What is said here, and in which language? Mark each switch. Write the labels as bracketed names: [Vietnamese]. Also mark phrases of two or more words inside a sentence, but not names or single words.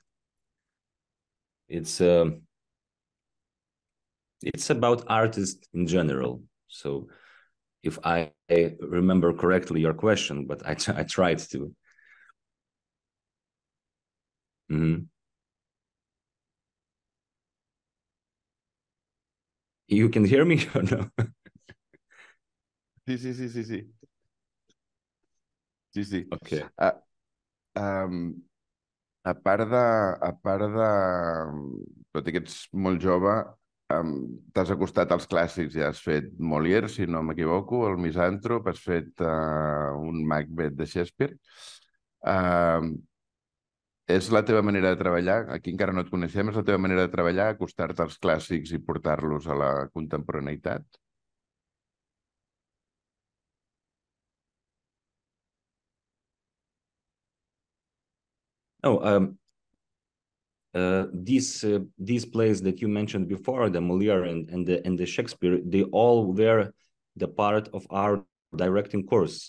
[English] It's about artists in general. So if I remember correctly your question, but I tried to. Mm-hmm. You can hear me or no? [Catalan] Sí, sí, sí, sí, sí. Sí, sí. [English] Okay. [Catalan] A part de tot i que ets molt jove, t'has acostat als clàssics i has fet Molière, si no m'equivoco, el Misàntrop, has fet un Macbeth de Shakespeare. És la teva manera de treballar, aquí encara no et coneixem, és la teva manera de treballar, acostar-te als clàssics i portar-los a la contemporaneïtat? [English] Oh, these plays that you mentioned before, the Molière and the Shakespeare, they all were the part of our directing course.